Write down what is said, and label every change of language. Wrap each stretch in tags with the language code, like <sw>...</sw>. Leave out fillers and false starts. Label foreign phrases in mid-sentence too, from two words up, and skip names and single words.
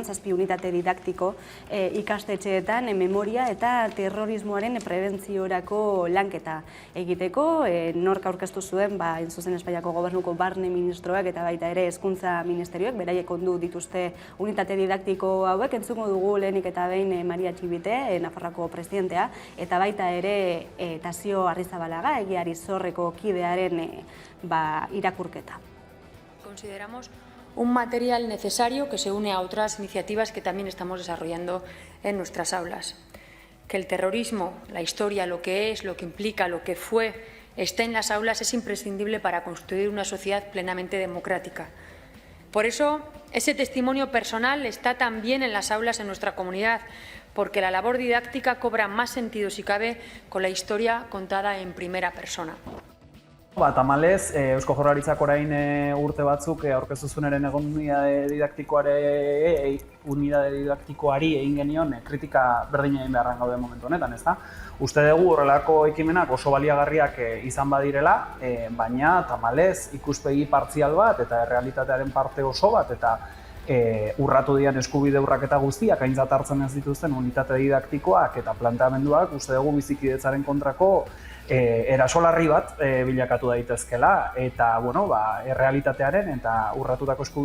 <eu>7 unitate didaktiko ikastetxeetan memoria eta terrorismoaren prebentziorako lanketa egiteko, nork aurkeztu zuen, zuzen Espainiako Gobernuko Barne Ministroak eta baita ere Hezkuntza Ministerioak, beraiek ondu dituzte unitate didaktiko hauek, entzungo dugu lehenik eta behin Maria Txibite, Nafarroako presidentea, eta baita ere Tasio Arrizabalaga, egiari zorreko kidearen irakurketa.</eu> <es>Consideramos un material necesario que se une a otras iniciativas que también estamos desarrollando en nuestras aulas. Que el terrorismo, la historia, lo que es, lo que implica, lo que fue, esté en las aulas es imprescindible para construir una sociedad plenamente democrática. Por eso, ese testimonio personal está también en las aulas en nuestra comunidad, porque la labor didáctica cobra más sentido, si cabe, con la historia contada en primera persona.</es> <eu>Tamalez, Eusko Jaurlaritzak orain urte batzuk aurkeztu zuen eren unitate didaktikoari egin genion kritika berdina egin beharran gaude momentu honetan, ezta? Uste dugu horrelako ekimenak oso baliagarriak izan badirela, baina tamalez ikuspegi partzial bat eta errealitatearen parte oso bat eta urratu dian eskubide urraketa guztiak aintzat hartzen ez dituzten unitate didaktikoak eta planteamenduak uste dugu bizikidetzaren kontrako erasolarri bat bilakatu daitezkela eta errealitatearen eta urratutako</eu>